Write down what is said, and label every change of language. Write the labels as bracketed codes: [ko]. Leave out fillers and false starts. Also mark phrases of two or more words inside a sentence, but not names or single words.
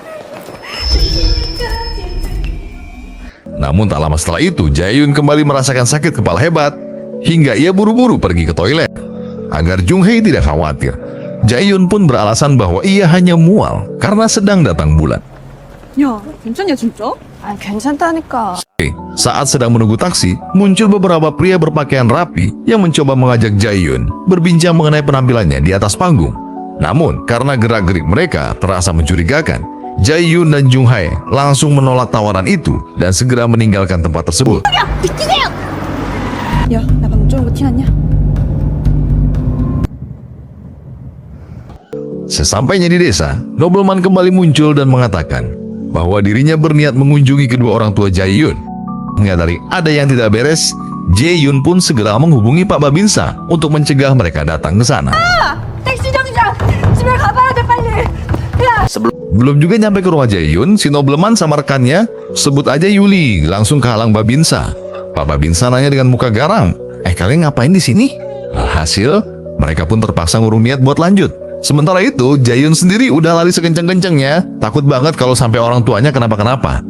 [id] Namun tak lama setelah itu, Jae-yun kembali merasakan sakit kepala hebat hingga ia buru-buru pergi ke toilet. Agar Jung-hae tidak khawatir, Jae-yun pun beralasan bahwa ia hanya mual karena sedang datang bulan. [ko] 야, 괜찮냐 진짜? 아, 괜찮다니까. [id] Saat sedang menunggu taksi, muncul beberapa pria berpakaian rapi yang mencoba mengajak Jae-yun berbincang mengenai penampilannya di atas panggung. Namun, karena gerak-gerik mereka terasa mencurigakan, Jae-yun dan Jung-hae langsung menolak tawaran itu dan segera meninggalkan tempat tersebut. [ko] 야, 나 방금 좀 거 티났냐? [id] Sesampainya di desa, Nobleman kembali muncul dan mengatakan bahwa dirinya berniat mengunjungi kedua orang tua Jae-yun. Menyadari ada yang tidak beres, Jae-yun pun segera menghubungi Pak Babinsa untuk mencegah mereka datang ke sana. [ko] 택시 정류장! 집에 가봐야 돼 빨리! 야! [id] Belum juga nyampe ke rumah Jae-yun, si Nobleman sama rekannya, sebut aja Yuli, langsung kehalang Babinsa. Pak Babinsa nanya dengan muka garang, kalian ngapain di sini? Hasil, mereka pun terpaksa ngurung niat buat lanjut. Sementara itu, Jae-yun sendiri udah lari sekencang-kencangnya, takut banget kalau sampai orang tuanya kenapa-kenapa.